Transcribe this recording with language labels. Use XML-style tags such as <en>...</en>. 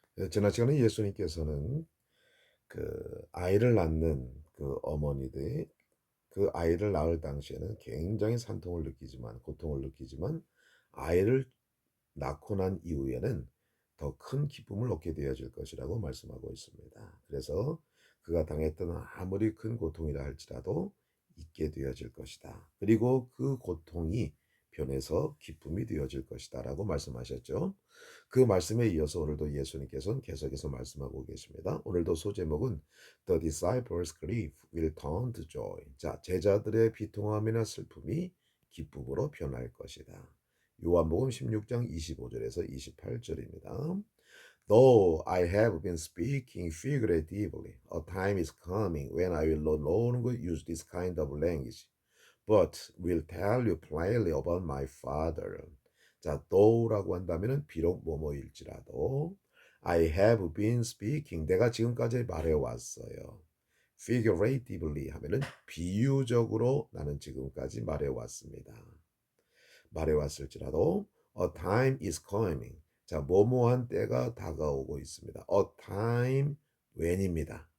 <ko>지난 시간에 예수님께서는 아이를 낳는 어머니들이 아이를 낳을 당시에는 굉장히 산통을 느끼지만 고통을 느끼지만 아이를 낳고 난 이후에는 더 큰 기쁨을 얻게 되어질 것이라고 말씀하고 있습니다. 그래서 그가 당했던 아무리 큰 고통이라 할지라도 잊게 되어질 것이다. 그리고 그 고통이 변해서 기쁨이 되어질 것이다라고 말씀하셨죠. 그 말씀에 이어서 오늘도 예수님께서는 계속해서 말씀하고 계십니다. 오늘도 소제목은</ko> <en>The disciples' grief will turn to joy.</en> <ko>자, 제자들의 비통함이나 슬픔이 기쁨으로 변할 것이다. 요한복음 16장 25절에서 28절입니다.</ko> <en>Though I have been speaking figuratively, a time is coming when I will no longer use this kind of language, but will tell you plainly about my Father.</en> <ko>자, though라고 한다면은 비록 뭐뭐일지라도</ko> <en>I have been speaking.</en> <ko>내가 지금까지 말해왔어요. figuratively 하면은 비유적으로 나는 지금까지 말해왔습니다. 말해왔을지라도</ko> <en>a time is coming.</en> <ko>자, 뭐뭐한 때가 다가오고 있습니다.</ko> <en>a time when입니다.</en>